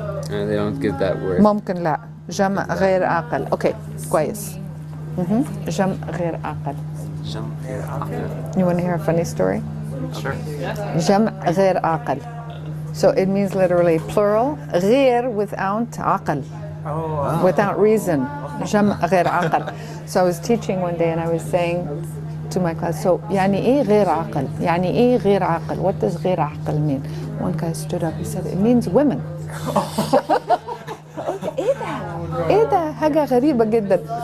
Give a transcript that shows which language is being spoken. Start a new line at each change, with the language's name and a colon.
English: They don't give that word.
Arabic: ممكن لا. جمع غير عاقل. اوكي كويس. جمع غير عاقل. جمع غير عاقل.
English: You want to hear a funny story? Sure.
Arabic: جمع غير عاقل.
English: So it means literally plural.
Arabic: غير
English: without
Arabic: عقل.
English: Without reason.
Arabic: جمع غير عاقل.
English: So I was teaching one day and I was saying to my class, so
Arabic: يعني إيه غير عاقل؟ يعني إيه غير عاقل?
English: What does
Arabic: غير عاقل
English: mean? One guy stood up, he said, it means women.
Arabic: إيه ده؟ حاجة غريبة جدا.